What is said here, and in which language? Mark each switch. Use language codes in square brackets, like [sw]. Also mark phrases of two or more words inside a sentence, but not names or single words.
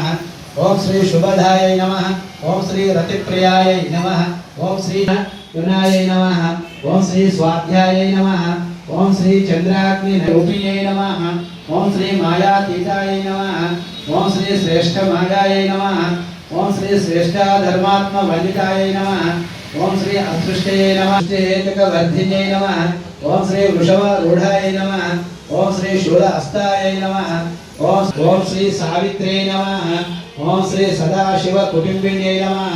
[sa] ओम श्री शुभदाय नमः। ओम श्री रतिप्रियाय नमः। ओम श्री युनाय नमः। ओम श्री स्वाध्याय नमः। ओम श्री चंद्राग्नि रूपिणे नमः। ओम श्री मायातीताय नमः। ओम श्री श्रेष्ठ मायाय नमः। ఓం శ్రీ శ్రేష్ఠ ధర్మాత్మ వందితాయ నమః. ఓం శ్రీ అదృష్టయే నమః. హేతుక వర్ధిన్యై నమః. ఓం శ్రీ వృషభ రూఢాయ నమః. ఓం శ్రీ శూల హస్తాయ నమః. ఓం శ్రీ సావిత్రే నమః. ఓం శ్రీ సదాశివ కుటుంబిన్యై నమః.